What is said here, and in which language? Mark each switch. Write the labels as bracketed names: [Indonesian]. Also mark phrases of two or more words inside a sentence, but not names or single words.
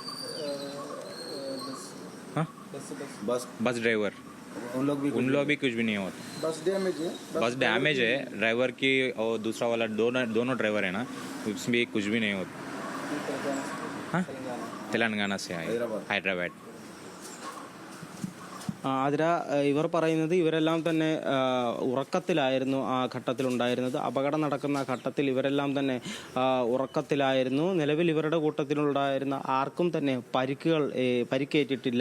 [Hindi] हाँ, बस ड्राइवर उन लोग भी कुछ भी नहीं होता। बस डैमेज है ड्राइवर की, और दूसरा वाला दोनों ड्राइवर है ना, उसमें कुछ भी नहीं होता। हाँ, तेलंगाना से आए, हैदराबाद। [Malayalam] അതിര ഇവർ പറയുന്നത് ഇവരെല്ലാം തന്നെ ഉറക്കത്തിലായിരുന്നു ആ ഘട്ടത്തിലുണ്ടായിരുന്നത്. അപകടം നടക്കുന്ന ഘട്ടത്തിൽ ഇവരെല്ലാം തന്നെ ഉറക്കത്തിലായിരുന്നു. നിലവിൽ ഇവരുടെ കൂട്ടത്തിലുണ്ടായിരുന്ന ആർക്കും തന്നെ പരിക്കേറ്റിട്ടില്ല.